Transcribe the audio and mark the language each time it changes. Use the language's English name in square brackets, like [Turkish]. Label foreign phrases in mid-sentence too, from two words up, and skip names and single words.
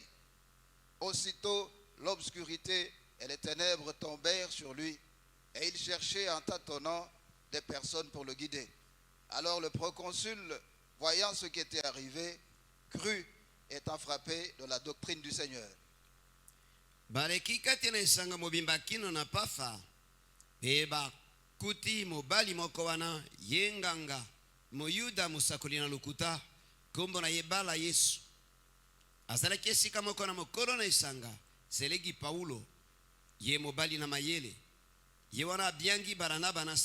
[French] Aussitôt, l'obscurité et les ténèbres tombèrent sur lui, et il cherchait en tâtonnant des personnes pour le guider. Alors le proconsul, voyant ce qui était arrivé, crut, étant frappé de la doctrine du Seigneur. [Lingala] Baleki kati na esanga mobimba kino na pafa eba kuti mobali moko wana ye nganga moyuda mosakoli na lokuta kombo na ye bala Yesu azalaki esika moko na mokolo na esanga selegi Paulo ye mobali na mayele ye wana abiangi Baranaba na